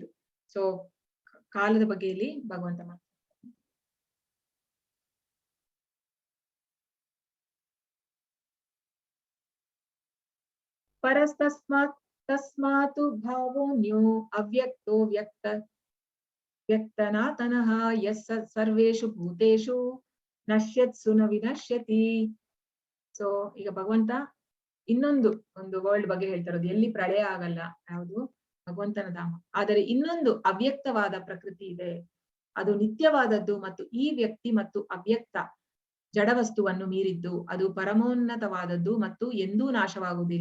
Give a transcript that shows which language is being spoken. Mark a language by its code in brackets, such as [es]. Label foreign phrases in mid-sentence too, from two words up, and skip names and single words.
[kn] ಸೊ ಕಾಲದ ಬಗ್ಗೆ ಇಲ್ಲಿ ಭಗವಂತ ಮಾತಾಡ್ತಾರೆ. [sa] ತಸ್ಮಾತು ಭಾವೋನ್ಯೋ ಅವ್ಯಕ್ತೋ ವ್ಯಕ್ತನಾತನಃ ಯಸ್ ಸರ್ವೇಷು ಭೂತೇಷು ನಶ್ಯತ್ಸು ನ ವಿನಶ್ಯತಿ. [kn] ಸೊ ಈಗ ಭಗವಂತ ಇನ್ನೊಂದು ವರ್ಲ್ಡ್ ಬಗ್ಗೆ ಹೇಳ್ತಾ ಇರೋದು, ಎಲ್ಲಿ ಪ್ರಳಯ ಆಗಲ್ಲ, ಯಾವುದು ಭಗವಂತನ ಧಾಮ. ಆದರೆ ಇನ್ನೊಂದು ಅವ್ಯಕ್ತವಾದ ಪ್ರಕೃತಿ ಇದೆ, ಅದು ನಿತ್ಯವಾದದ್ದು ಮತ್ತು ಈ ವ್ಯಕ್ತಿ ಮತ್ತು ಅವ್ಯಕ್ತ ಜಡವಸ್ತುವನ್ನು ಮೀರಿದ್ದು, ಅದು ಪರಮೋನ್ನತವಾದದ್ದು ಮತ್ತು ಎಂದೂ ನಾಶವಾಗುವುದಿಲ್ಲ.